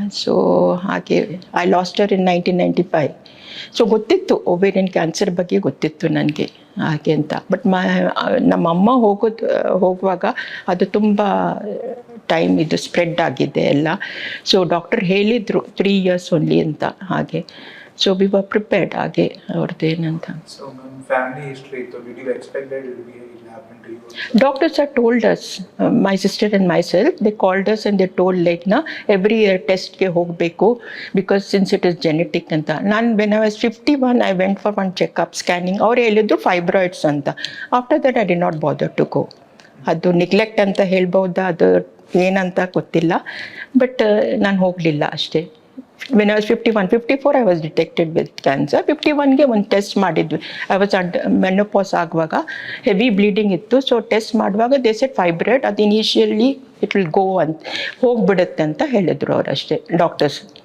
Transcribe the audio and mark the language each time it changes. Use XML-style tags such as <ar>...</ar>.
<kn>So ಹಾಗೆ</kn> <en>I lost in 1995.</en> <kn>So ಗೊತ್ತಿತ್ತು ovarian cancer ಬಗ್ಗೆ ಗೊತ್ತಿತ್ತು ನನಗೆ ಹಾಗೆ ಅಂತ. ಬಟ್ ನಮ್ಮ ಅಮ್ಮ ಹೋಗುವಾಗ ಅದು ತುಂಬ ಟೈಮ್ ಇದು ಸ್ಪ್ರೆಡ್ ಆಗಿದೆ ಎಲ್ಲ. ಸೊ ಡಾಕ್ಟರ್ ಹೇಳಿದರು 3 years ಓನ್ಲಿ ಅಂತ ಹಾಗೆ.</kn> <en>so we were prepared</en> <kn>ಹಾಗೆ ಅವ್ರದ್ದೇನಂತ.</kn> <en>So, family history, so did you expect that it will happen to you? Doctors had told us, my sister and myself, they called us and they told like every year</en> <kn>test ke hogbeku</kn> <en>because since it is genetic anta. When I was 51, I went for one checkup scanning.</en> <kn>Avaru helidru fibroids anta.</kn> <en>After that I did not bother to go.</en> <kn>ಅದು neglect ಅಂತ ಹೇಳ್ಬೋದಾ, ಅದು ಏನಂತ ಗೊತ್ತಿಲ್ಲ, but ನಾನು ಹೋಗಲಿಲ್ಲ ಅಷ್ಟೇ.</kn> <en>when I was 54 I was detected with cancer.</en> <kn>51ಗೆ ಒಂದು ಟೆಸ್ಟ್ ಮಾಡಿದ್ವಿ. ಐ ವಾಸ್ ಮೆನೋಪಾಸ್ ಆಗುವಾಗ ಹೆವಿ ಬ್ಲೀಡಿಂಗ್ ಇತ್ತು. ಸೊ ಟೆಸ್ಟ್ ಮಾಡುವಾಗ ದೇ ಸೆಡ್ ಫೈಬ್ರಾಯ್ಡ್, ಅದು ಇನಿಷಿಯಲಿ</kn> <en>it will go</en> <kn>ಅಂತ ಹೋಗ್ಬಿಡುತ್ತೆ ಅಂತ ಹೇಳಿದ್ರು ಅವ್ರು ಅಷ್ಟೇ ಡಾಕ್ಟರ್ಸ್.</kn>